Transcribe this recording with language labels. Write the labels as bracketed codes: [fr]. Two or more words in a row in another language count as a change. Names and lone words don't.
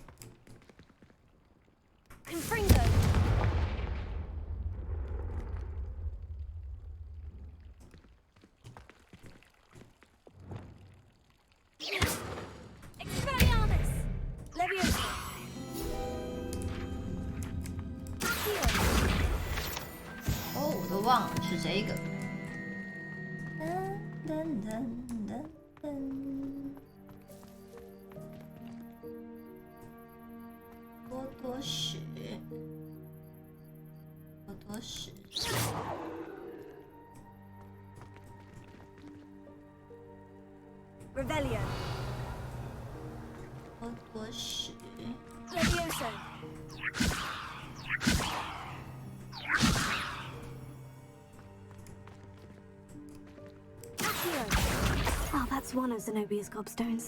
[la] Confringo. Expelliarmus. Leviosa. [zh] 哦，我都忘了是这个。多屎，多屎。 [la] Revelio. [zh] 多屎。 [la] Levioso. [en] Oh, that's one of Zenobia's gobstones.